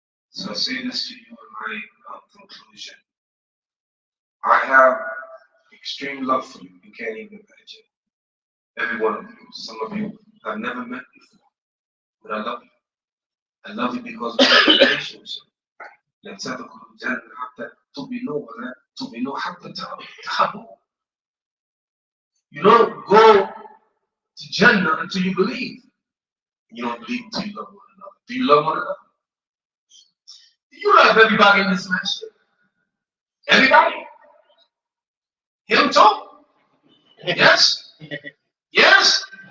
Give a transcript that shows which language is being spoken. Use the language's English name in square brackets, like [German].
[English] So I say this to you in my conclusion. I have extreme love for you. You can't even imagine. Every one of you. Some of you I've never met before. But I love you. I love you because we have a relationship. [Arabic] لا تدخلوا الجنة حتى تؤمنوا ولا تؤمنوا حتى تحبوا. [English] You don't go to Jannah until you believe. You don't believe until you love one another. Do you love one another? Do you love everybody in this masjid? Everybody? Him too? Yes? Yes?